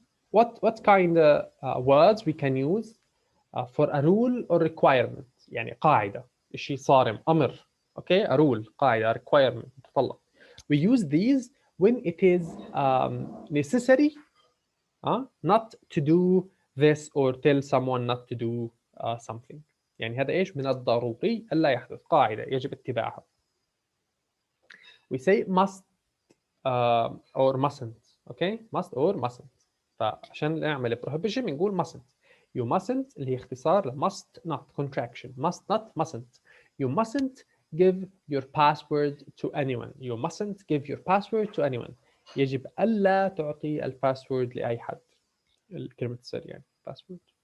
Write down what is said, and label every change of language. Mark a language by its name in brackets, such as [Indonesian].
[English] what kind of words we can use for a rule or requirement؟ [Arabic] يعني قاعدة، شيء صارم، أمر. [English] okay, a rule، قاعدة، requirement، متطلب. we use these when it is necessary not to do this or tell someone not to do something. [Arabic] يعني هذا إيش؟ من الضروري ألا يحدث، قاعدة يجب اتباعها. [English] we say must or mustn't. okay, must or mustn't. [Arabic] فعشان نعمل prohibition بنقول mustn't. [English] you mustn't [Arabic] اللي هي اختصار ل [English] must not contraction. must not mustn't. you mustn't give your password to anyone. you mustn't give your password to anyone. [Arabic] يجب ألا تعطي الباسورد لأي حد. الكلمة السر يعني password.